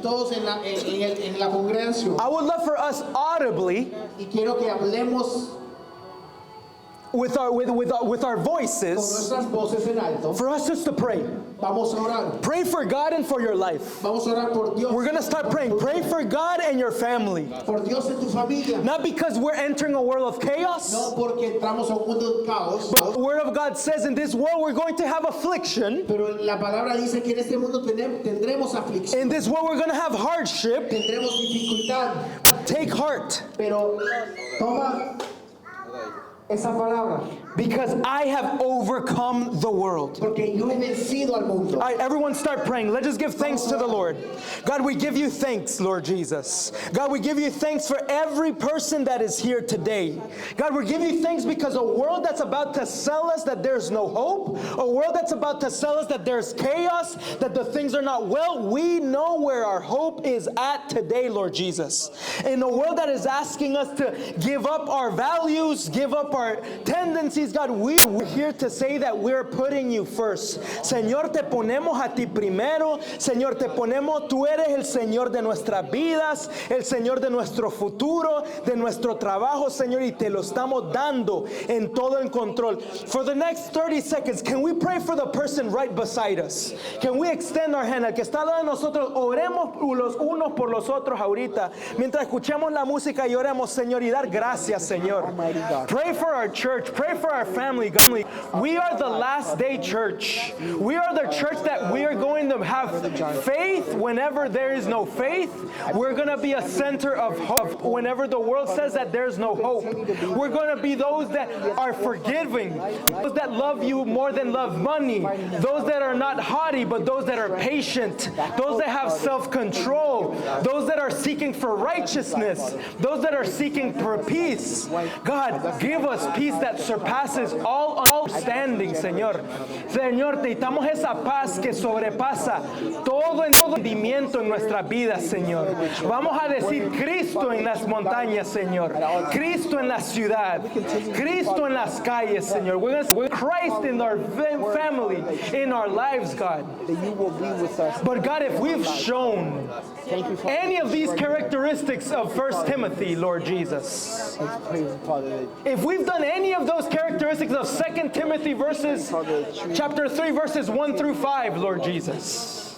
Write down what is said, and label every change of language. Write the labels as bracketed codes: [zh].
[es] Todos en la congregación. [en] I would love for us audibly, [es] Y quiero que hablemos [en] with our [es] con [en] voices, [es] nuestras voces en alto. [en] for us just to pray. [es] Vamos a orar. [en] Pray for God and for your life. [es] Vamos a orar por Dios. [en] We're going to start praying. Pray for God and your family. [es] Por Dios en tu familia. [en] Not because we're entering a world of chaos. [es] No porque entramos a un mundo de caos. [en] The Word of God says in this world we're going to have affliction. [es] Pero la palabra dice que en este mundo tendremos aflicción. [en] In this world we're going to have hardship. [es] Tendremos dificultad. [en] Take heart, [es] Pero toma esa palabra. [en] because I have overcome the world. [es] Porque yo he vencido al mundo. [en] All right, everyone start praying. Let's just give thanks to the Lord. God, we give you thanks, Lord Jesus. God, we give you thanks for every person that is here today. God, we give you thanks because a world that's about to sell us that there's no hope, a world that's about to sell us that there's chaos, that the things are not well, we know where our hope is at today, Lord Jesus. In a world that is asking us to give up our values, give up our tendencies, God, we're here to say that we're putting you first. [es] Señor, te ponemos a ti primero. Señor, te ponemos, tú eres el Señor de nuestras vidas, el Señor de nuestro futuro, de nuestro trabajo, Señor, y te lo estamos dando en todo el control. [en] For the next 30 seconds, can we pray for the person right beside us? Can we extend our hand? [es] Al que está al lado de nosotros, oremos los unos por los otros ahorita. Mientras escuchemos la música y oremos, Señor, y dar gracias, Señor. [en] Pray for our church. Pray for our family. We are the last day church. We are the church that we are going to have faith whenever there is no faith. We're going to be a center of hope whenever the world says that there's no hope. We're going to be those that are forgiving, those that love you more than love money, those that are not haughty, but those that are patient, those that have self-control, those that are seeking for righteousness, those that are seeking for peace. God, give us peace that surpasses all understanding, Señor. [es] Señor, necesitamos esa paz que sobrepasa todo entendimiento en nuestras vidas, Señor. Vamos a decir Cristo en las montañas, Señor. Cristo en la ciudad. Cristo en las calles, Señor. [en] We're going to say Christ in our family, in our lives, God. That you will be with us. But God, if we've shown Thank you, Father. any of these characteristics of 1 Timothy, Lord Jesus, Praise you, Father. if we've done any of those characteristics of 2 Timothy chapter 3 verses 1 through 5, Lord Jesus.